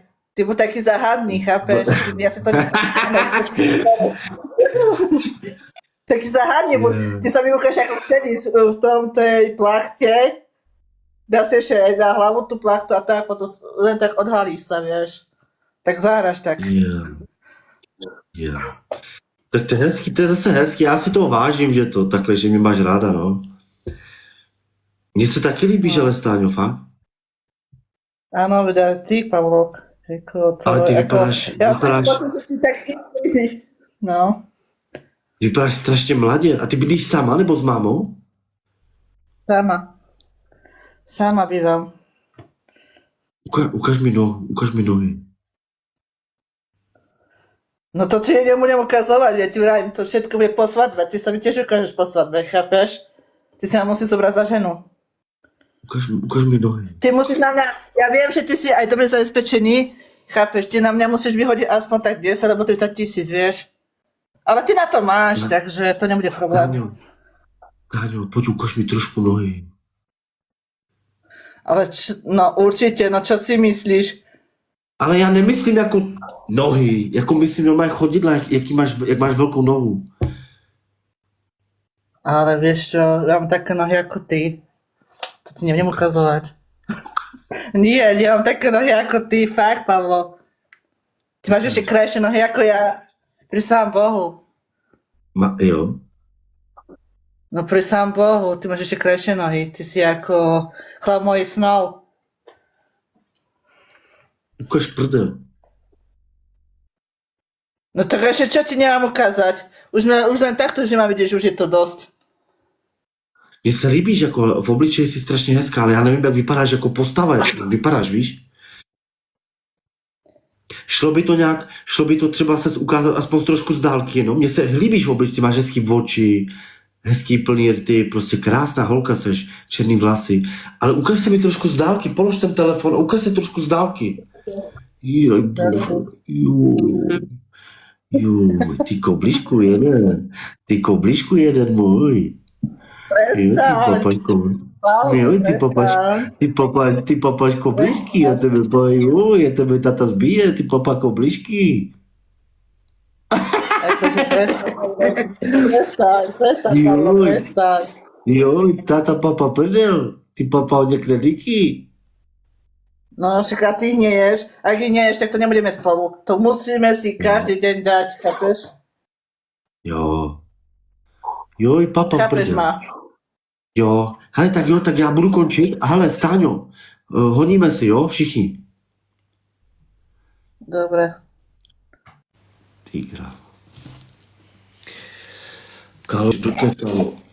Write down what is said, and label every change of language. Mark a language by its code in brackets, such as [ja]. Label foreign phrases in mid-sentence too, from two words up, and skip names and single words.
[sk] Ty buď taký záhadný, chápeš? Ja si to taký záhadný, ty sa mi ukážeš, ako sedíš v tom tej plachte, dá si ešte aj za hlavu tú plachtu a tak potom len tak odhalíš sa, vieš. Tak zahraš tak. Yeah. [cs] Tak to je hezký, to je zase hezký, já si toho vážím, že to takhle, že mě máš ráda, no. Mně se taky líbíš, ale Stáňo, fakt? [sk] Áno, veď ty, Pavlo. [cs] Ale ty vypadáš... No. Vypadáš strašně mladě. A ty bydlíš sama nebo s mámou? [sk] Sama bývam. [cs] Ukaž mi nohy. [sk] No to ti nebudem ukazovať, ja ti vravím, to všetko bude po svadbe, ty sa mi tiež ukážeš po svadbe, chápeš? Ty si ma musíš zobrať za ženu. [cs] Ukaž mi nohy. [sk] Ty musíš na mňa, ja viem, že ty si aj dobre zabezpečený, chápeš, ty na mňa musíš vyhodiť aspoň tak 10 alebo 30 000, vieš. Ale ty na to máš, takže to nebude problém. Táňo, poď ukaž mi trošku nohy. Ale no určite, no čo si myslíš? [cs] Ale já nemyslím jako nohy, jako myslím normálně chodidla, jak máš velkou nohu. [sk] Ale vieš čo, ja mám také nohy ako ty. To ti nebudem ukazovať. Nie, nemám také nohy ako ty, fakt, Pavlo. Ty máš ešte krajšie nohy ako ja. Prisahám Bohu. [cs] Jo? [sk] No prisahám Bohu, ty máš ešte krajšie nohy. Ty si ako chlap mojich snov. Ukaž prdel. No tak ešte čo ti nemám ukázať? Už len takto, že ma vidíš, už je to dosť. [cs] Mně se líbíš, jako v obličeji jsi strašně hezká, ale já nevím, jak vypadáš jako postava, jak vypadáš, víš? Šlo by to třeba ses ukázat aspoň trošku z dálky, no? Mně se líbíš v obličeji, máš hezký oči, hezký, plný rty, prostě krásná holka seš, černý vlasy. Ale ukaž se mi trošku z dálky, polož ten telefon a ukaž se trošku z dálky. Joj, bože, joj, ty koblížku jeden můj. Jo, [sk] Prestaň, Pavlo, [cs] ty papaš koblížky, já tebe pojím, já tebe tata zbije, ty papa koblížky. [sk] Akože prestaň, Pavlo, Joj. prestaň. [cs] Jo, tata papa prdel, ty papa hodně kredíky. [sk] No, však a ty neješ, ak neješ, tak to nebudeme spolu. To musíme si každý deň dať, chápeš? [cs] Jo. Joj, papa [sk] Chápeš [cs] prdel. [sk] ma? [cs] Jo, hele, tak já budu končit. A hele, Stáňo, honíme si, jo, všichni. [sk] Dobre. [cs] Ty krávo. Kalo, dotekalo.